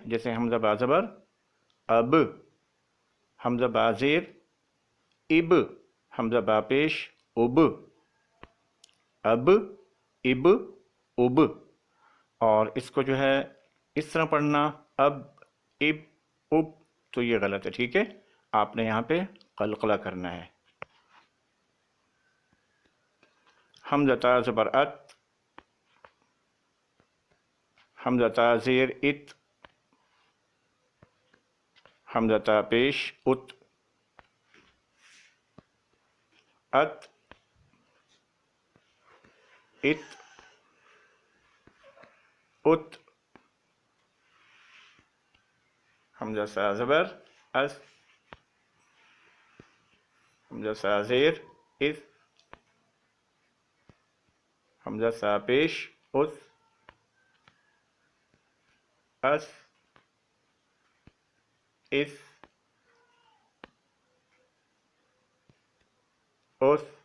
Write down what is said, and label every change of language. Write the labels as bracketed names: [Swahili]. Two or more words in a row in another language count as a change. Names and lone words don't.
[Urdu] جیسے حمزہ با زبر اب، حمزہ با زیر اب، حمزہ با پیش اب، اب، اب، اب۔ اور اس کو جو ہے اس طرح پڑھنا اب، اب، اب، تو یہ غلط ہے، ٹھیک ہے؟ آپ نے یہاں پہ قلقلہ کرنا ہے۔ حمزہ تا زبر ات، حمزہ تا زیر ات، حمزہ تا پیش ات، ات، ات، ات۔ حمزہ سا زبر اس، حمزہ سا زیر اس، حمزہ سا پیش اس، اس، اس، اس۔